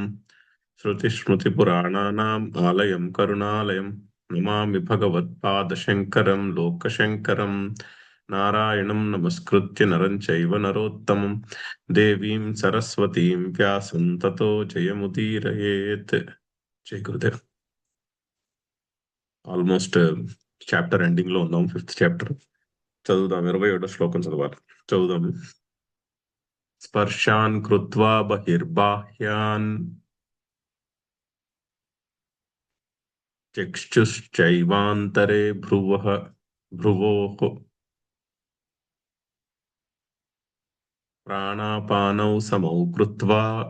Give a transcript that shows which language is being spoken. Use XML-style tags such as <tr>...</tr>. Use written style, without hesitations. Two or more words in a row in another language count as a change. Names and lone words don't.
<sa>श्रुतिस्मृतिपुराणानाम् आलयं करुणालयं नमामि भगवत्पादशङ्करं लोकशङ्करं। नारायणं नमस्कृत्य नरं चैव नरोत्तमं देवीं सरस्वतीं व्यासं ततो जयमुदीरयेत्।</sa> <te>జై గురుదేవ్.</te> <en>almost chapter ending</en> <te>లో ఉన్నాం. 5th చాప్టర్ చదువుదాం. 27వ శ్లోకం చదవాలి. చదువుదాం.</te> <sa>స్పర్శాన్ కృత్వా బహిర్బాహ్యాన్ చక్షుశ్చైవాంతరే భ్రువోః ప్రాణాపానౌ సమౌ కృత్వా</sa>